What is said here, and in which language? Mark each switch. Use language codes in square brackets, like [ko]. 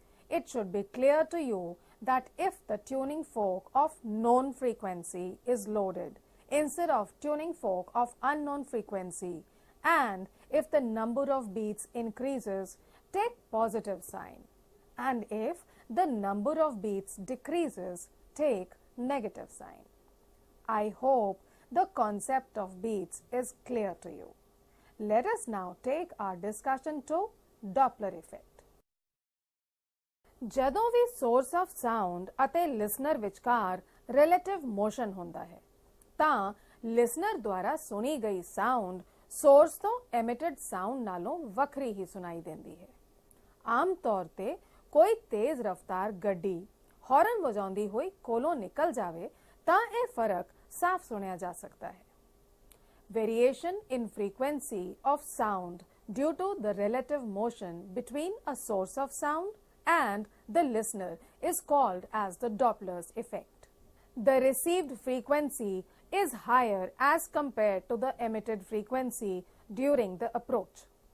[en] It should be clear to you that if the tuning fork of known frequency is loaded instead of tuning fork of unknown frequency, and if the number of beats increases, take positive sign, and if the number of beats decreases, take negative sign. I hope the concept of beats is clear to you. Let us now take our discussion to Doppler effect. [pa] ਜਦੋਂ ਵੀ source of sound ਅਤੇ listener ਵਿਚਕਾਰ relative motion ਹੁੰਦਾ ਹੈ, ਤਾਂ listener ਦੁਆਰਾ ਸੁਣੀ ਗਈ sound source ਤੋਂ emitted sound ਨਾਲੋਂ ਵੱਖਰੀ ਹੀ ਸੁਣਾਈ ਦਿੰਦੀ ਹੈ। ਆਮ ਤੌਰ ਤੇ ਕੋਈ ਤੇਜ਼ ਰਫ਼ਤਾਰ ਗੱਡੀ ਹੌਰਨ ਵਜਾਉਂਦੀ ਹੋਈ ਕੋਲੋਂ ਨਿਕਲ ਜਾਵੇ ਤਾਂ ਇਹ ਫਰਕ ਸਾਫ਼ ਸੁਣਿਆ ਜਾ ਸਕਦਾ ਹੈ। [en] Variation in frequency of sound due to the relative motion between a source of sound and the listener is called as the Dopplers effect. The received frequency is higher as compared to the emitted frequency during the approach.